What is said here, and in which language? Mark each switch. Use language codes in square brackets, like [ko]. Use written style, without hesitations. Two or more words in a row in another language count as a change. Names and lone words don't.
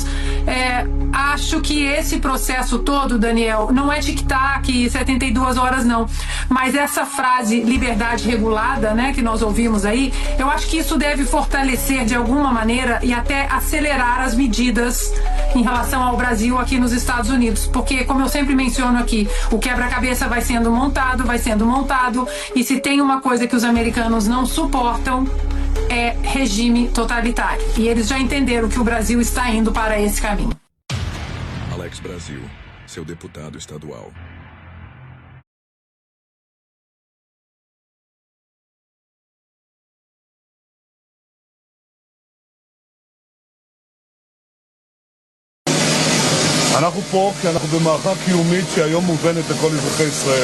[pt] acho que esse processo todo, Daniel, não é tic-tac, 72 horas não, mas essa frase liberdade regulada, né, que nós ouvimos aí, eu acho que isso deve fortalecer de alguma maneira e até acelerar as medidas em relação ao Brasil aqui nos Estados Unidos, porque, como eu sempre menciono aqui, o quebra-cabeça vai sendo montado, e se tem uma coisa que os americanos não suportam, é regime totalitário. E eles já entenderam que o Brasil está indo para esse caminho. Alex Brasil, seu deputado estadual. [he] אנחנו פה כי אנחנו במערכה קיומית שהיום מובנת לכל אזרחי ישראל.